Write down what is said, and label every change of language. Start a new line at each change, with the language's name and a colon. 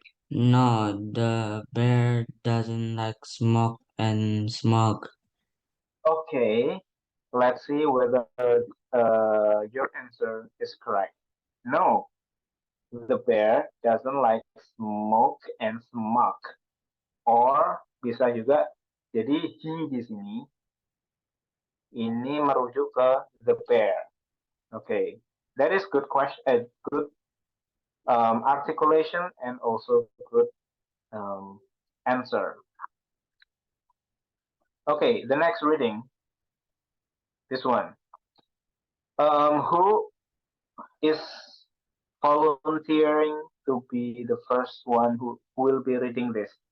English: No, the bear doesn't like smoke and smoke. okay. Let's see whether your answer is correct. No, the bear doesn't like smoke and smoke. Or
Indonesian: bisa juga jadi
English: he
Indonesian: di sini ini merujuk ke
English: the bear. Okay, that is good question. Good articulation and also good answer. Okay, the next reading. This one. Who is volunteering to be the first one who will be reading this?